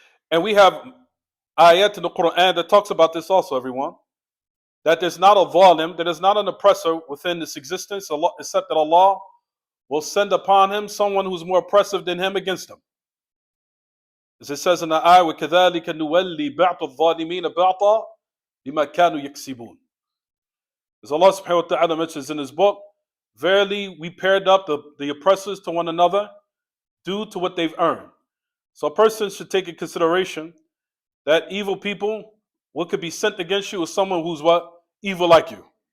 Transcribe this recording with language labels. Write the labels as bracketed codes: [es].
[en] And we have ayat in the Quran that talks about this also, everyone. That there's not a zalim, that there's not an oppressor within this existence, except that Allah will send upon him someone who's more oppressive than him against him. [ar] As it says in the ayah, وَكَذَلِكَ نُوَلِّي بَعْضَ الظَّالِمِينَ بَعْضًا بِمَا كَانُوا يَكْسِبُونَ. [en] As Allah subhanahu wa ta'ala mentions in His book, verily we paired up the oppressors to one another due to what they've earned. So a person should take in consideration that evil people, what could be sent against you is someone who's what? Evil like you.